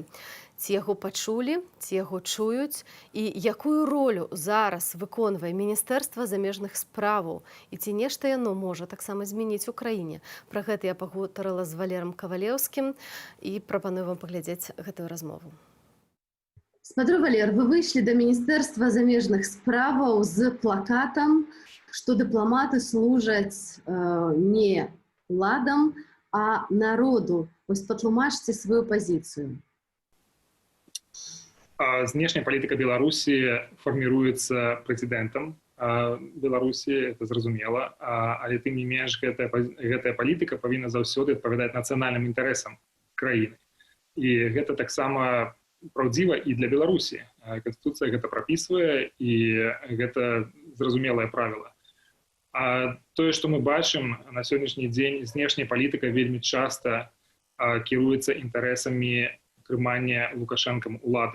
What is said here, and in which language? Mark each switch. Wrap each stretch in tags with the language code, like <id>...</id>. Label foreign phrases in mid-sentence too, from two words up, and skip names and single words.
<be>Ці яго пачулі, ці яго чуюць, і якую ролю зараз выконвае Міністэрства замежных справаў, і ці нешта яно можа таксама змяніць у краіне. Пра гэта я пагутарыла з Валером Кавалеўскім і прапаную вам паглядзець гэтую размову.</be> <ru>Смотрю, Валер, вы вышли до Министерства</ru> <be>замежных справаў</be> <ru>з плакатом, что дипломаты служат не уладам, а народу.</ru> <be>Вось патлумачце свою позицию.</be> <ru>Внешняя политика Беларуси формируется президентом Беларуси,</ru> <be>это зразумела, але тым не менш гэтая политика павінна заўсёды адпавядаць нацыянальным інтарэсам краіны. І гэта таксама праўдзіва і для Беларусі. Канстытуцыя гэта прапісвае, і гэта зразумелае правіла. А тое, што мы бачым на сённяшні дзень, знешняя палітыка вельмі часта кіруецца інтарэсамі трымання Лукашэнкам улады.</be>